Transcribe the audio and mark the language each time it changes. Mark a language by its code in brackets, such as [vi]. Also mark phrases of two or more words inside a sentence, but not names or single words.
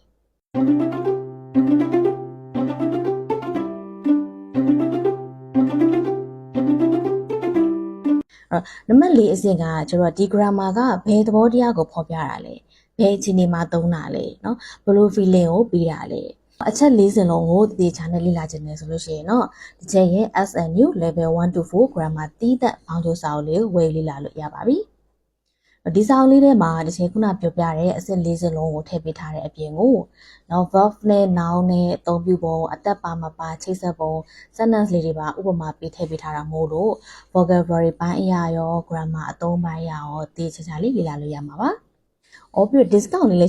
[my] နံပါတ်4အဆင့်ကကျွန်တော်ဒီ grammar ကဘယ်သဘောတရားကိုဖော်ပြတာလဲဘယ်အခြေအနေမှာသုံးတာလဲเนาะဘယ်လို feeling ကိုပေးတာလဲအချက်၄ဆင့်လုံးကိုတည်ချာနဲ့လေ့လာခြင်းနဲ့ဆိုလို့ရှိရင်เนาะဒီချက်ရဲ့ SNU [en] level 1 to 4 grammar [my] တီးသက်ဘောင်းကျိုးစာအုပ် လေးကိုဝယ်လေ့လာလို့ရပါပြီဒီစာအုပ်လေးထဲမှာတစ်ချိန်ခုနပြောပြတဲ့အဆင့်၄ဆင့်လုံးကိုထည့်ပေးထားတဲ့အပြင်ကိုနောက် verb နဲ့ noun နဲ့အသုံးပြုပုံအသက်ပါမပါချိတ်ဆက်ပုံ sentence လေးတွေပါဥပမာပေးထည့်ပေးထားတာမို့လို့ vocabulary ပိုင်းအရာရော grammar အသုံးပိုင်းအရာရောတည်ချာလေးလေ့လာလို့ရမှာပါ။အော်ပြီး discount လေး